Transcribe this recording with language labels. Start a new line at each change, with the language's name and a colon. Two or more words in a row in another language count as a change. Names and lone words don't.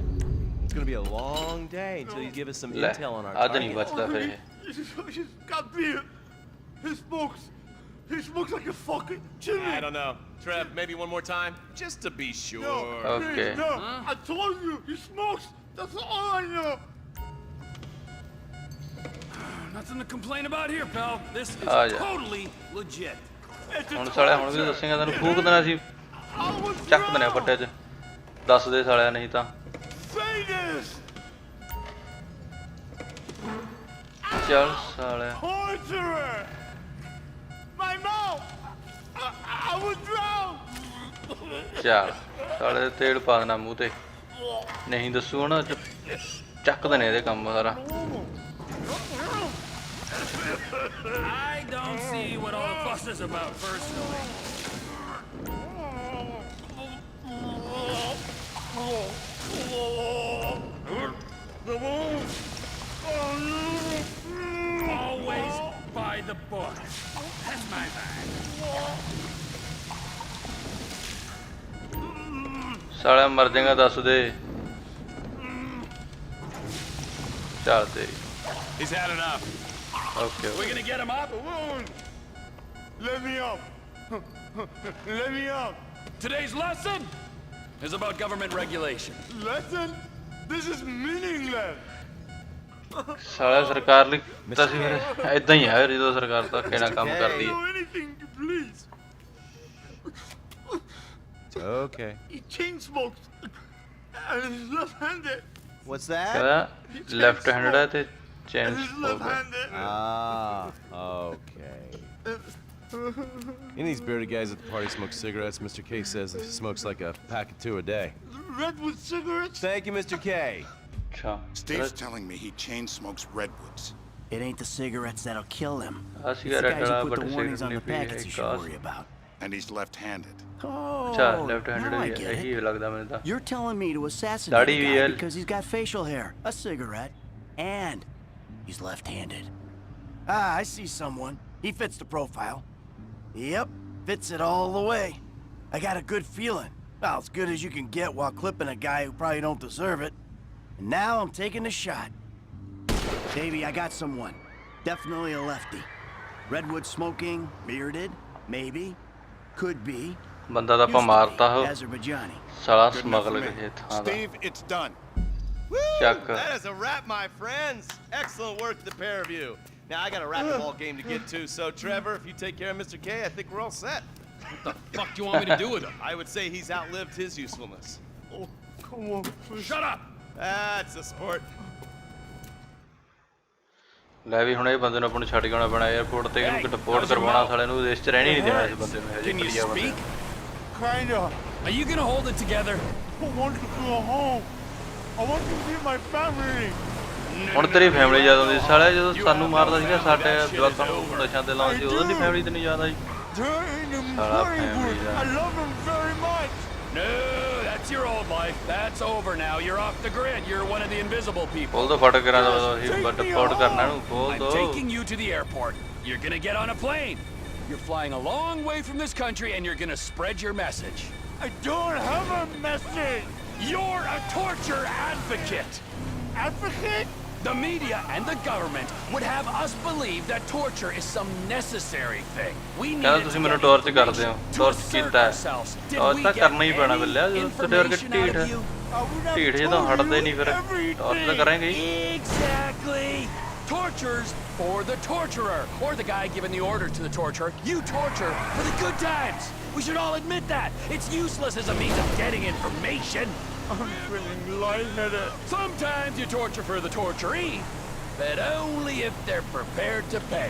English: It's gonna be a long day until you give us some
Punjabi: ਲੈ
English: intel on our
Punjabi: ਅੱਜ ਨਹੀਂ
English: target.
Punjabi: ਬਚਦਾ ਫਿਰ ਇਹ
English: He's got beard. He smokes like a fucking chimney. I don't know. Trev, maybe one more time? Just to be sure. Okay. No, I told you, he smokes. That's all I know. Nothing to complain about here, pal. This is Ah, yeah. totally legit.
Punjabi: ਹੁਣ ਸਾਲਿਆ ਹੁਣ ਵੀ ਦੱਸੇਗਾ ਤੈਨੂੰ ਫੂਕ ਦੇਣਾ ਸੀ ਚੱਕ ਦੇਣਾ ਫੱਟੇ 'ਚ ਦੱਸ ਦੇ ਸਾਲਿਆ ਨਹੀਂ ਤਾਂ
English: Famous.
Punjabi: ਚੱਲ ਸਾਲਿਆ
English: Torturer. My mouth. I was drowned.
Punjabi: ਚੱਲ ਸਾਲੇ ਦੇ ਤੇਲ ਪਾ ਦੇਣਾ ਮੂੰਹ ਤੇ ਨਹੀਂ ਦੱਸੂ ਹੁਣ ਚੱਕ ਦੇਣੇ ਇਹਦੇ ਕੰਮ ਸਾਰਾ
English: I don't see what all the fuss is about, personally. Always by the book. That's my bag.
Punjabi: ਸਾਲਿਆ ਮਰ ਜਾਏਗਾ ਦੱਸ ਦੇ ਚੱਲ ਤੇ
English: He's had enough.
Punjabi: ਓਕੇ
English: We gonna get him up? Let me up. Let me up. Today's lesson is about government regulation. Lesson? This is meaningless.
Punjabi: ਸਾਲਿਆ ਸਰਕਾਰ ਲਈ ਤਾਂ ਸੀ ਫਿਰ ਇਦਾਂ ਹੀ ਹੈ ਜਦੋਂ ਸਰਕਾਰ ਧੱਕੇ ਨਾਲ ਕੰਮ ਕਰਦੀ ਹੈ
English: Anything, please. Okay. He chain smokes. And he's left-handed. What's that?
Punjabi: ਕਹਿੰਦਾ
English: left handed
Punjabi: ਹੈ ਤੇ ਚੇਨ
English: And he's left-handed. Ah, okay. Any of these bearded guys at the party smoke cigarettes. Mr. K says he smokes like a pack of 2 a day. Redwood cigarettes? Thank you, Mr. K.
Punjabi: ਅੱਛਾ
English: Steve's telling me he chain smokes redwoods. It ain't the cigarettes that'll kill him.
Punjabi: ਆ
English: It's the
Punjabi: ਸਿਗਰਟ
English: guys who
Punjabi: ਵਾਲਾ
English: put
Punjabi: ਬਟ
English: the warnings on the
Punjabi: ਸਿਗਰਟ ਨਹੀਂ
English: packets
Punjabi: ਪੀ
English: you
Punjabi: ਹੈ
English: should
Punjabi: ਕਾਸ
English: worry about. And he's left-handed.
Punjabi: ਅੱਛਾ
English: Oh, left handed now I
Punjabi: ਹੀ
English: get
Punjabi: ਹੈ
English: it.
Punjabi: ਇਹੀ ਲੱਗਦਾ ਮੈਨੂੰ ਤਾਂ
English: You're telling me to assassinate Daddy a guy VL. because he's got facial hair, a cigarette, and he's left-handed. Ah, I see someone. He fits the profile. Yep, fits it all the way. I got a good feeling. Well, as good as you can get while clipping a guy who probably don't deserve it. And now I'm taking the shot. Davey, I got someone. Definitely a lefty. Redwood smoking, bearded, maybe, could be.
Punjabi: ਬੰਦਾ ਤਾਂ ਆਪਾਂ
English: Used to
Punjabi: ਮਾਰਤਾ
English: be,
Punjabi: ਹੋ
English: Azerbaijani.
Punjabi: ਸਾਲਾ
English: Good enough for
Punjabi: ਸਮਗਲਰ
English: me.
Punjabi: ਇਹ ਥਾਂ ਦਾ
English: Steve, it's done. Woo! Chuck. That is a wrap, my friends. Excellent work, the pair of you. Now I got a racquetball game to get to, so Trevor, if you take care of Mr. K, I think we're all set. What the fuck do you want me to do with him? I would say he's outlived his usefulness. Oh, come on, please. Shut up! That's a sport.
Punjabi: ਲੈ ਵੀ ਹੁਣ ਇਹ ਬੰਦੇ ਨੂੰ ਆਪਾਂ ਨੂੰ ਛੱਡ ਕੇ ਆਉਣਾ ਪੈਣਾ 에어ਪੋਰਟ ਤੇ ਇਹਨੂੰ ਕਿ ਡਿਪੋਰਟ ਕਰਵਾਉਣਾ ਸਾਲੇ ਨੂੰ ਦੇਸ਼ 'ਚ ਰਹਿਣੀ ਨਹੀਂ ਦੇਣਾ ਇਸ ਬੰਦੇ ਨੂੰ ਹਜੇ
English: Can you
Punjabi: ਵਧੀਆ ਬੰਦੇ
English: speak? Kinda. Are you gonna hold it together? I want to go home. I want to see my family.
Punjabi: ਹੁਣ ਤੇਰੀ ਫੈਮਿਲੀ ਯਾਦ ਆਉਂਦੀ ਸਾਲਿਆ ਜਦੋਂ ਸਾਨੂੰ ਮਾਰਦਾ ਸੀਗਾ ਸਾਡੇ ਜਵਾਕਾਂ ਨੂੰ ਨਸ਼ਿਆਂ ਤੇ ਲਾਉਂਦਾ ਸੀ ਉਦੋਂ ਦੀ ਫੈਮਿਲੀ ਤੇ ਨਹੀਂ ਯਾਦ ਆਈ
English: They're in the Shut up, Hollywood. family, I love them very much. No, that's your old life. That's over now. You're off the grid. You're one of the invisible people.
Punjabi: ਖੋਲ ਦੋ ਫਟਕ ਕਰਾਂ ਦਾ ਰਿਪੋਰਟ ਕਰਨਾ ਇਹਨੂੰ ਖੋਲ
English: I'm
Punjabi: ਦੋ
English: taking you to the airport. You're gonna get on a plane. You're flying a long way from this country and you're gonna spread your message. I don't have a message! You're a torture advocate. Advocate? The media and the government would have us believe that torture is some necessary thing. We need
Punjabi: ਕਹਿੰਦਾ ਤੁਸੀਂ ਮੈਨੂੰ ਟੌਰਚ ਕਰਦੇ ਹੋ ਟੌਰਚ ਕੀਤਾ ਹੈ ਟੌਰਚ ਤਾਂ ਕਰਨਾ ਹੀ ਪੈਣਾ ਬਿੱਲਿਆ ਜਦੋਂ ਤੁਹਾਡੇ ਵਰਗੇ ਢੀਠ ਜਦੋਂ ਹਟਦੇ ਨਹੀਂ ਫਿਰ ਟੌਰਚ ਤਾਂ ਕਰਾਂਗੇ ਹੀ
English: Exactly. Torture's for the torturer, or the guy giving the order to the torturer. You torture for the good times. We should all admit that. It's useless as a means of getting information. I'm feeling lightheaded. Sometimes you torture for the torturee, but only if they're prepared to pay.